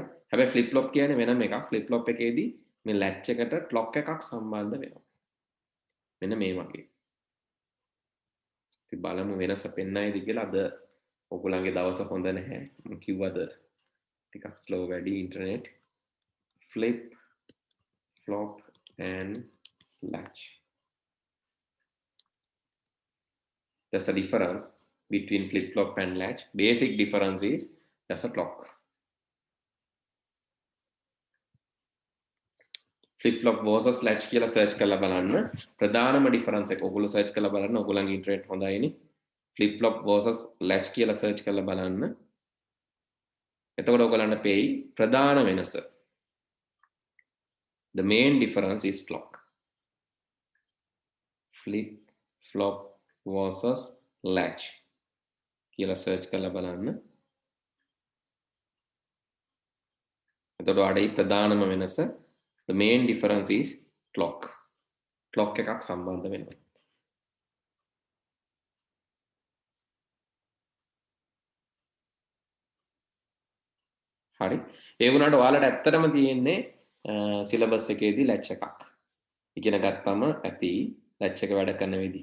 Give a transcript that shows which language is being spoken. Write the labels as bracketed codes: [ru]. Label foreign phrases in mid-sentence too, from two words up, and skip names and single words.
[si] හැබැයි [en] flip flop [si] කියන්නේ වෙනම එකක්. [en] flip flop [si] එකේදී මේ ලැච් එකට ක්ලොක් එකක් සම්බන්ධ වෙනවා. මෙන්න මේ වගේ. ඉතින් බලමු වෙනස පෙන්නයිද කියලා. අද ඔයගොල්ලන්ගේ දවස හොඳ නැහැ. මම කිව්වද ටිකක් ස්ලෝ වැඩි ඉන්ටර්නෙට්. [en] Flip, flop and latch. There's a difference between flip flop and latch. Basic difference is there's a clock. Flip flop versus latch [si] කියලා search කරලා බලන්න. ප්‍රධානම difference එක ඔයගොල්ලෝ search කරලා බලන්න. ඔයගොල්ලන්ගේ internet හොඳයිනේ. [en] Flip flop versus latch [si] කියලා search කරලා බලන්න. එතකොට ඔයගොල්ලන්ට පෙයි ප්‍රධාන වෙනස. [en] The main difference is clock. Flip flop versus latch [si] කියලා search කරලා බලන්න. එතකොට අඩේ ප්‍රධානම වෙනස [en] the main difference is clock. [si] clock එකක් සම්බන්ධ වෙනවා. හරි. ඒ වුණාට ඔයාලට ඇත්තටම තියෙන්නේ සිලබස් එකේදී ලැච් එකක් ඉගෙන ගත්තම ඇති ලැච් එක වැඩ කරන විදිහ.